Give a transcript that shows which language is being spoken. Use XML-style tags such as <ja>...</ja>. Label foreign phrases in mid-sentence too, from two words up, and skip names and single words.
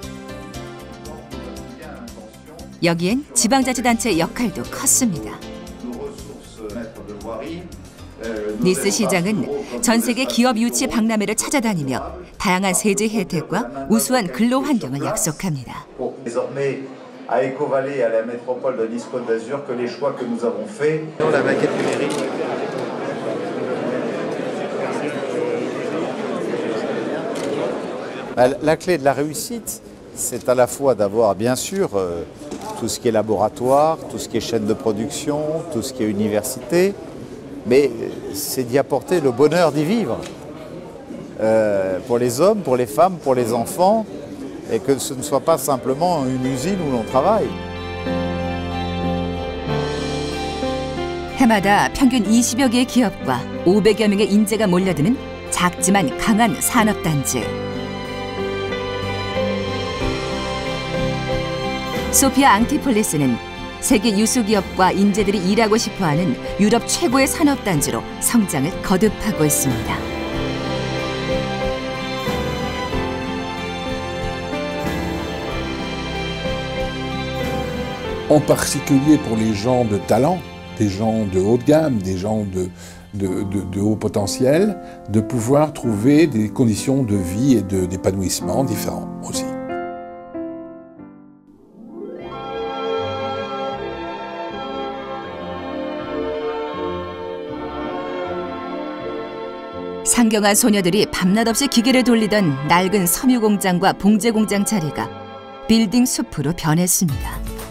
<ko>여기엔 지방자치단체의 역할도 컸습니다. 니스 시장은 전 세계 기업 유치 박람회를 찾아다니며 다양한 세제 혜택과 우수한 근로 환경을 약속합니다.</ko> <fr>à Ecovalle et à la métropole de Nice Côte d'Azur que les choix que nous avons faits. La maquette numérique. La clé de la réussite, c'est à la fois d'avoir bien sûr tout ce qui est laboratoire, tout ce qui est chaîne de production, tout ce qui est université, mais c'est d'y apporter le bonheur d'y vivre. Pour les hommes, pour les femmes, pour les enfants, et que ce ne soit pas simplement une usine où l'on travaille.</fr> <ko>해마다 평균 20여 개의 기업과 500여 명의 인재가 몰려드는 작지만 강한 산업단지. 소피아 앙티폴리스는 세계 유수 기업과 인재들이 일하고 싶어하는 유럽 최고의 산업단지로 성장을 거듭하고 있습니다.</ko> <fr>En particulier pour les gens de talent, des gens de haut de gamme, des gens de haut potentiel, de pouvoir trouver des conditions de vie et d'épanouissement différents aussi.</fr> <ko>상경한 소녀들이 밤낮 없이 기계를 돌리던 낡은 섬유 공장과 봉제 공장 자리가 빌딩 숲으로 변했습니다.</ko>